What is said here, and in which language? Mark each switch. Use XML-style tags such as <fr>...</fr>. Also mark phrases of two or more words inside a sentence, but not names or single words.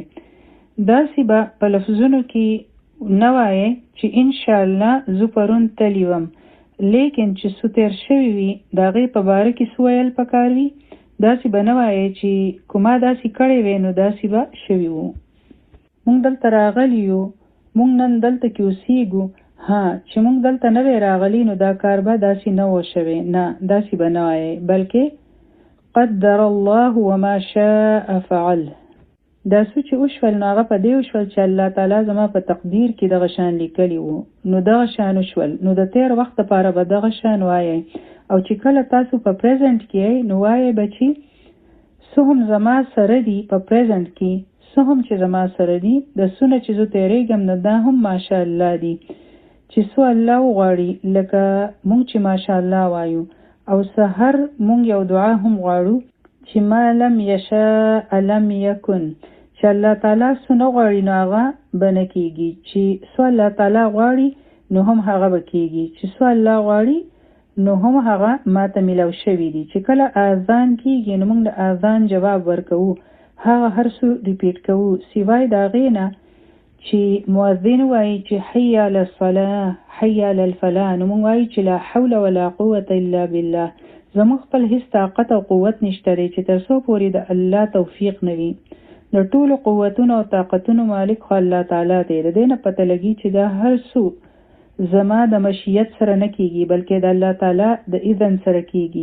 <ps>داسې به په لفظونو کې نه وایې چې انشاءالله زه پرون تللی وم، لیکن چې څه تیر شوي وي د هغې په باره کې څه ویل پکار وي. داسې به نه وایې چې کومه داسې کړی وی نو داسې به شوي وو. مونږ دلته راغلی یو، مونږ نن دلته کې اوسېږو، چې مونږ دلته نه وی راغلی نو دا کار به داسې نه و شوی. نه، داسې به نه وایې، بلکې</ps> <ar>قدر الله وما شاء فعل.</ar> <ps>دا څه چې وشول نو هغه په دې وشول چې الله تعالی زما په تقدیر کې دغه شان لیکلی وو، نو دغه شان وشول. نو د تیر وخت لپاره به دغه شان وایئ، او چې کله تاسو په پریزنټ کې یئ نو وایئ به چې څه هم زما سره دي په پریزنټ کې، څه هم چې زما سره دي، د څونه چې زه تېرېږم نو دا هم ماشاءالله دي، چې څه الله وغواړي، لکه مونږ چې ماشاءالله وایو. او سحر مونږ یو دعا هم غواړو چې</ps> <ar>ما لم یشاء لم یکن،</ar> <ps>چې الله تعالی څه نه غواړي نو هغه به نه کېږي، چې څه الله تعالی غواړي نو هم هغه به کېږي، چې څه الله غواړي نو هم هغه ماته میلاو شوي دي. چې کله اذان کېږي نو موږ د اذان جواب ورکوو، هغه هر څه ریپیټ کوو، سوای د هغې نه چې مؤذن وایي چې</ps> <ar>حي علی الصلاة حي علی الفلاح،</ar> <ps>نو موږ وایو چې</ps> <ar>لا حول ولا قوة الا بالله.</ar> <ps>زموږ خپل هیڅ طاقت او قوت نشته دی چې تر څو پورې د الله توفیق نه وي. د ټولو قوتونو او طاقتونو مالک خو الله تعالی دی. د دې نه پته لګي چې دا هر څه زما د مشیت سره نه کیږي، بلکې د الله تعالی د اذن سره کیږي.</ps>